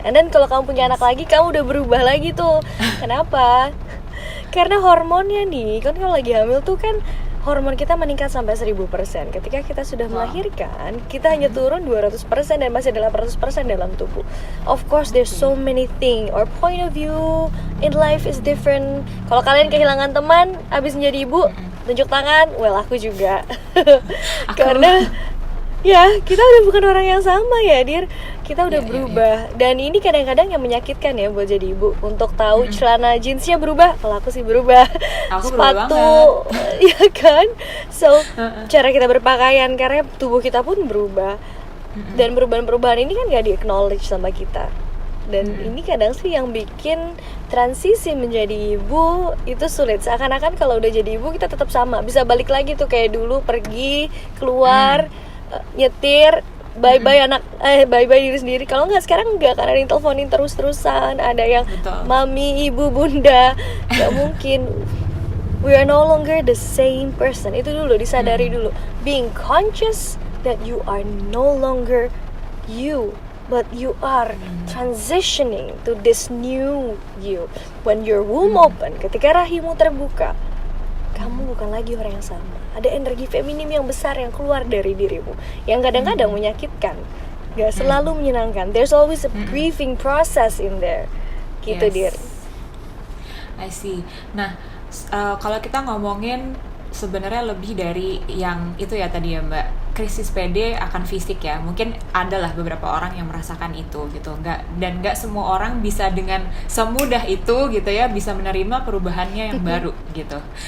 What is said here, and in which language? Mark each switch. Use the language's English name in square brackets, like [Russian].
[Indonesian] And then kalau kamu punya anak lagi, kamu udah berubah lagi tuh. Kenapa? Karena hormonnya nih, kan kalau lagi hamil tuh kan hormon kita meningkat sampai 1000%. Ketika kita sudah melahirkan, kita hanya turun 200% dan masih 800% dalam tubuh. [English] Of course, there's so many things. Our point of view in life is different. [Indonesian] Kalau kalian kehilangan teman, abis menjadi ibu, tunjuk tangan, well aku juga. Karena ya kita udah bukan orang yang sama ya Dir. Kita udah berubah. Dan ini kadang-kadang yang menyakitkan ya buat jadi ibu. Untuk tahu celana jeansnya berubah, kalau aku sih berubah. Aku Sepatu, ya kan. So cara kita berpakaian, karena tubuh kita pun berubah. Dan perubahan-perubahan ini kan gak di-acknowledge sama kita. Dan ini kadang sih yang bikin transisi menjadi ibu itu sulit. Seakan-akan kalau udah jadi ibu kita tetap sama, bisa balik lagi tuh kayak dulu, pergi keluar, nyetir, bye-bye anak, bye-bye diri sendiri. Kalau nggak sekarang nggak, karena diteleponin terus-terusan, ada yang mami, ibu, bunda, nggak mungkin. [English] We are no longer the same person. Itu dulu disadari dulu. Being conscious that you are no longer you, but you are transitioning to this new you. [Indonesian] When your womb open, ketika rahimmu terbuka, kamu bukan lagi orang yang sama. Ada energi feminim yang besar yang keluar dari dirimu, yang kadang-kadang menyakitkan, gak selalu menyenangkan. [English] There's always a grieving process in there. [Indonesian] Gitu, Dir. [English] I see. [Indonesian] Nah, kalau kita ngomongin sebenarnya lebih dari yang itu ya tadi ya Mbak, krisis PD akan fisik ya, mungkin adalah beberapa orang yang merasakan itu gitu, nggak semua orang bisa dengan semudah itu gitu ya, bisa menerima perubahannya yang baru gitu.